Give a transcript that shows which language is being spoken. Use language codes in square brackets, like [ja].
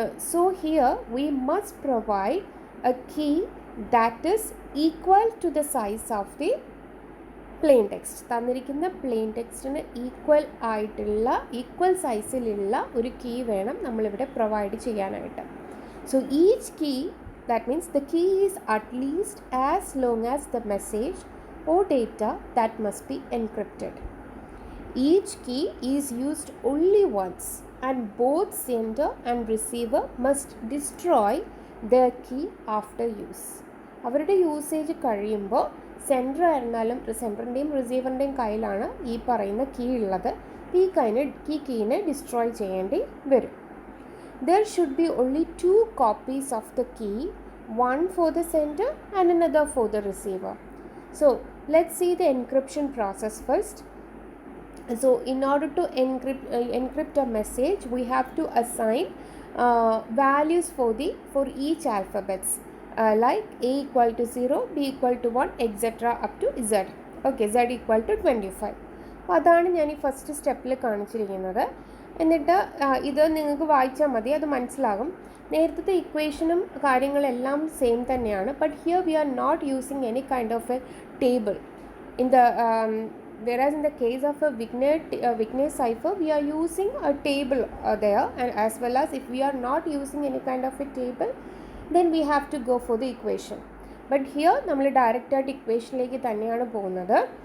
[en] So here we must provide a key that is equal to the size of the plain text. [ml] തന്നിരിക്കുന്ന plain ടെക്സ്റ്റിന് equal സൈസിലുള്ള ഒരു key വേണം നമ്മളിവിടെ provide ചെയ്യാനായിട്ട്. [en] So each key, that means the key is at least as long as the message or data that must be encrypted. Each key is used only once and both sender and receiver must destroy their key after use. [ml] അവരുടെ usage കഴിയുമ്പോൾ sender ആയിരുന്നാലും സെൻഡറിൻ്റെയും റിസീവറിൻ്റെയും കയ്യിലാണ് ഈ പറയുന്ന key ഉള്ളത്. ഈ കീനെ destroy ചെയ്യേണ്ടി വരും. [en] There should be only 2 copies of the key, one for the sender and another for the receiver. So let's see the encryption process first. So in order to encrypt a message, we have to assign values for each alphabets, like A equal to 0, B equal to 1, etc. up to Z. Okay, Z equal to 25. [ml] അപ്പോൾ അതാണ് ഞാൻ ഈ first സ്റ്റെപ്പിൽ കാണിച്ചിരിക്കുന്നത്. എന്നിട്ട് ഇത് നിങ്ങൾക്ക് വായിച്ചാൽ മതി, അത് മനസ്സിലാകും. നേരത്തെ ഇക്വേഷനും കാര്യങ്ങളെല്ലാം സെയിം തന്നെയാണ്. [en] But here we are not using any kind of a table in the whereas in the case of a Wigner cipher, we are using a table there, and as well as if we are not using any kind of a table, then we have to go for the equation. But here [ml] നമ്മൾ direct ആയിട്ട് ഇക്വേഷനിലേക്ക് തന്നെയാണ് പോകുന്നത്.